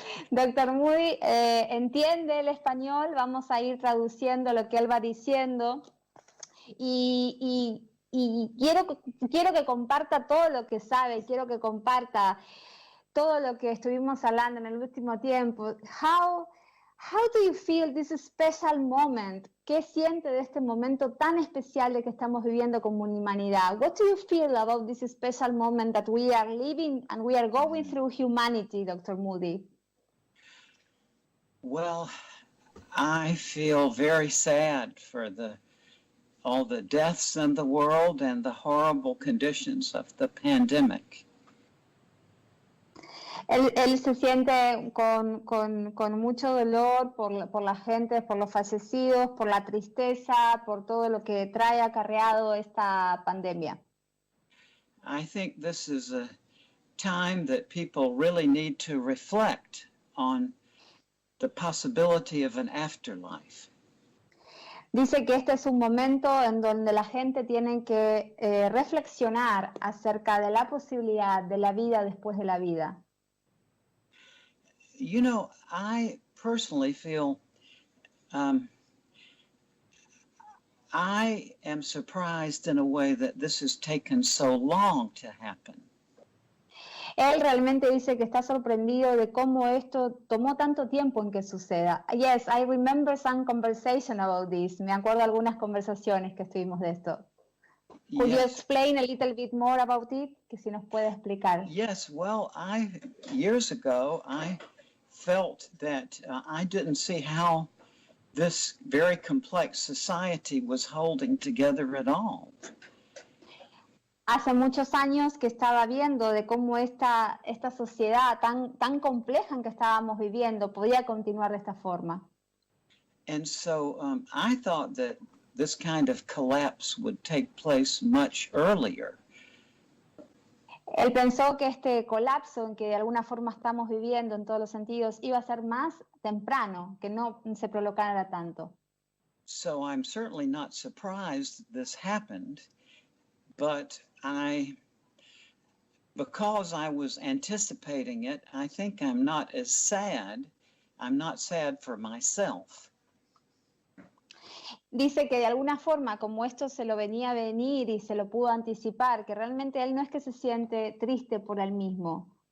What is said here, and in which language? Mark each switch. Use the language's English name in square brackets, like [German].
[Spanish] Doctor Moody entiende el español, vamos a ir traduciendo lo que él va diciendo y quiero que comparta todo lo que sabe, quiero que comparta todo lo que estuvimos hablando en el último tiempo. [English] How do you feel this special moment? [Spanish] ¿Qué siente de este momento tan especial de que estamos viviendo como humanidad? [English] What do you feel about this special moment that we are living and we are going through humanity, Dr. Moody? Well, I feel very sad for all the deaths in the world and the horrible conditions of the pandemic. [Spanish] Él se siente con mucho dolor por la gente, por los fallecidos, por la tristeza, por todo lo que trae acarreado esta pandemia. [English] I think this is a time that people really need to reflect on the possibility of an afterlife. [Spanish] Dice que este es un momento en donde la gente tiene que reflexionar acerca de la posibilidad de la vida después de la vida. [English] You know, I personally feel I am surprised in a way that this has taken so long to happen. [Spanish] Él realmente dice que está sorprendido de cómo esto tomó tanto tiempo en que suceda. [English] Yes, I remember some conversation about this. [Spanish] Me acuerdo algunas conversaciones que estuvimos de esto. [English] Could you explain a little bit more about it? [Spanish] Que si nos puede explicar. [English] Yes, well, years ago, I felt that I didn't see how this very complex society was holding together at all. [Spanish] Hace muchos años que estaba viendo de cómo esta sociedad tan compleja en que estábamos viviendo podía continuar de esta forma. [English] And so I thought that this kind of collapse would take place much earlier. [Spanish] Él pensó que este colapso en que de alguna forma estamos viviendo en todos los sentidos iba a ser más temprano, que no se prolongara tanto. [English] So I'm certainly not surprised this happened, but because I was anticipating it, I think I'm not as sad. I'm not sad for myself. [Spanish] Dice que de alguna forma, como esto se lo venía a venir y se lo pudo anticipar, que realmente él no es que se siente triste por él mismo.